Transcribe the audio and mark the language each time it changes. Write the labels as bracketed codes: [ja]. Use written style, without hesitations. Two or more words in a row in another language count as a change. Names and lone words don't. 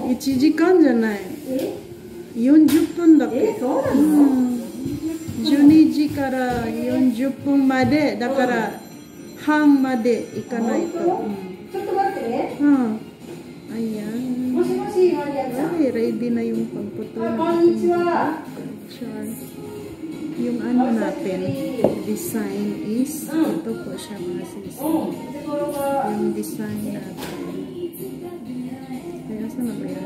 [ja] 1 時間じゃない。え 40分だっけ。そうなの 12時から40分まで、だから半まで行かないと。ちょっと待ってね。 [tl] Ayan. [ja] もしもし、マリアさん。 [tl] Ay, ready na yung pagputol. [ja] こんにちは。 [tl] Yung natin, [en] design is, [tl] ito po siya mga sis. Yung design natin. Kaya saan na ba yan?